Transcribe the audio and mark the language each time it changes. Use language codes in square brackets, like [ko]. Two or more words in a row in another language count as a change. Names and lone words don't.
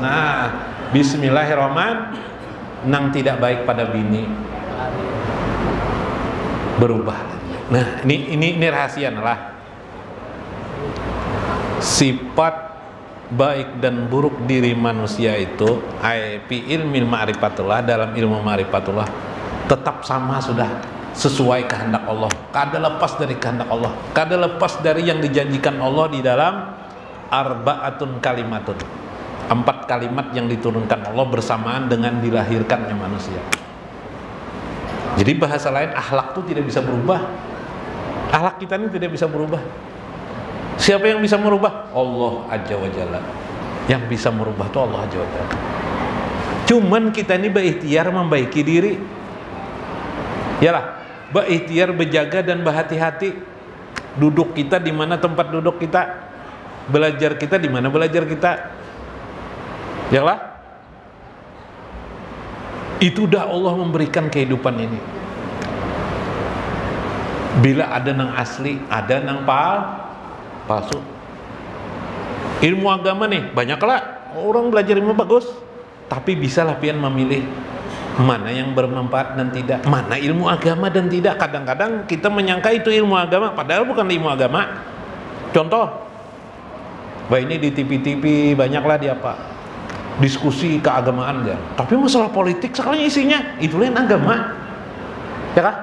[ar] بسم الله الرحمن الرحيم. [id] Nang tidak baik pada bini berubah. Ini rahasia lah. Sifat baik dan buruk diri manusia itu [ar] في علم معرفة الله, [id] dalam ilmu ma'rifatullah tetap sama, sudah sesuai kehendak Allah, kada lepas dari kehendak Allah, kada lepas dari yang dijanjikan Allah di dalam [ar] أربعة كلمات, [id] 4 kalimat yang diturunkan Allah bersamaan dengan dilahirkannya manusia. Jadi bahasa lain, akhlak itu tidak bisa berubah. Akhlak kita ini tidak bisa berubah. Siapa yang bisa merubah? Allah [ar] عز وجل. [id] Yang bisa merubah itu Allah [ar] عز وجل. [id] Cuman kita ini berikhtiar membaiki diri. Yalah, berikhtiar berjaga dan berhati-hati. Duduk kita di mana tempat duduk kita, belajar kita di mana belajar kita. Yalah. Itu dah Allah memberikan kehidupan ini. Bila ada nang asli, ada nang palsu. Ilmu agama nih banyaklah orang belajar ilmu bagus, tapi bisalah pian memilih mana yang bermanfaat dan tidak, mana ilmu agama dan tidak. Kadang-kadang kita menyangka itu ilmu agama, padahal bukan ilmu agama. Contoh, ini di TV-TV banyaklah di apa diskusi keagamaan ya, tapi masalah politik sekalinya isinya itu lain agama, ya kah?